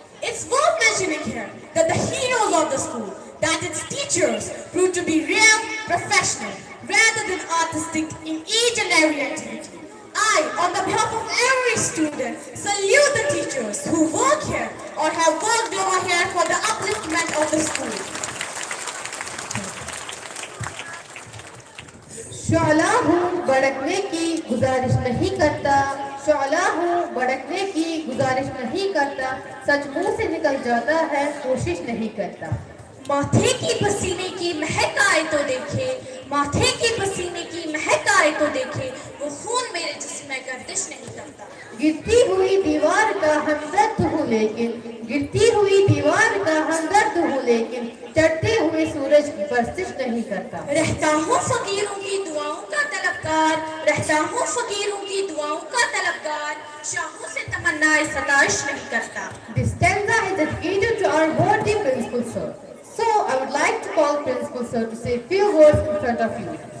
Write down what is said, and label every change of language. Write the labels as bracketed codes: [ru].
[en] It's worth mentioning here that the heroes of the school, that its teachers, proved to be real, professional, rather than artistic in each and every activity. I, on the behalf of every student, salute the teachers who work here or have worked over here for the upliftment of the school. [hi] शोला हूँ भड़कने की गुजारिश नहीं करता, शोला हूँ भड़कने की गुजारिश नहीं करता, सच मुंह से निकल जाता है कोशिश नहीं करता। माथे की पसीने की महक आए तो देखे, माथे की पसीने की महक आए तो देखे, वो खून मेरे जिस्म में गर्दिश नहीं करता। गिरती हुई दीवार का हमदर्द हूँ लेकिन, गिरती हुई दीवार का हमदर्द हूँ लेकिन, चढ़ते हुए सूरज की परस्तिश नहीं करता। रहता हूँ फकीरों की दुआओं का तलबगार, रहता हूँ फकीरों की दुआओं का तलबगार, शाहों से तमन्नाएं सताइश नहीं करता। [en] This stanza is dedicated to our worthy principal sir. So I would like to call principal sir to say a few words in front of you.